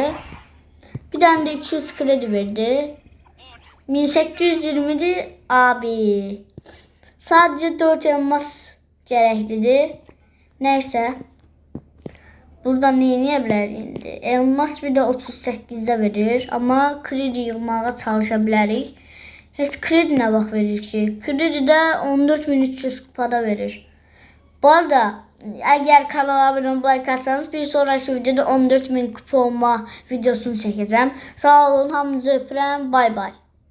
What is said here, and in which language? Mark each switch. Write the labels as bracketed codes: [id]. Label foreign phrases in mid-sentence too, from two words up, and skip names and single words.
[tr] Bir tane de 200 kredi verdi. 1820'di abi. Sadece 4 elmas gereklidir. Neyse. [az] Buradan neyə bilər indi? [tr] Elmas bir de 38'de verir. Ama kredi [az] yığmağa çalışa bilərik. Heç kredi nə vaxt verir ki? [tr] Kredi de 14300 kupada verir. Bu arada eğer kanala abone olmayı like atsanız bir sonraki videoda 14000 kupa olma videosunu çekeceğim. [az] Sağ olun, hamınızı öpürəm. [en] Bay bay.